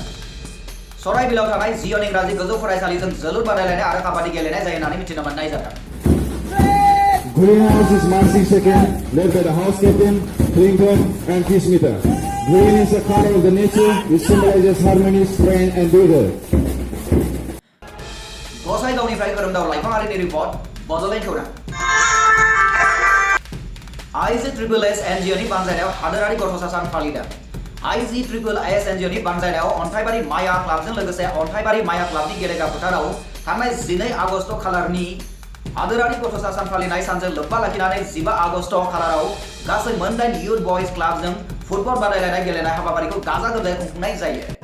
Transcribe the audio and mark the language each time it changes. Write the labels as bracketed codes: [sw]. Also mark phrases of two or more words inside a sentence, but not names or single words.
[brx] सराइबिलाव थानाय जियन इंराजि गोजौ फरायसालिजों जोलुर बादायलायनाय आरो काबादि गेलेनाय जायो होननानै मिथिनो मोननाय जादों। [en] Greenhouse is marching second, led by the house captain, Clinton and Peacemaker. Green is a color of the nature, which symbolizes harmony, strength and vigor. [brx] गसाइगावनिफ्राय खोरोमदाव लाइफाङारिनि रिपर्ट बड'लेण्ड खौरां। IGSSS NGOनि बानजायनायाव हादोरारि गथ'सा सान फालिदों। IGSSS एनजिअनि बानजायनायाव अन्थाइबारि माया क्लाबजों लोगोसे अन्थाइबारि माया क्लाबनि गेलेग्रा फोथाराव थांनाय 12 आगस्ट खालारनि हादोरारि गथ'सा सान फालिनाय सानजों लोब्बा लाखिनानै 15 आगस्ट खालाराव गासै मोन 8 युथ बयज क्लाबजों फुटबल बादायलायनाय गेलेनाय हाबाफारिखौ गाजा गोमजायै खुंफुंनाय जायो।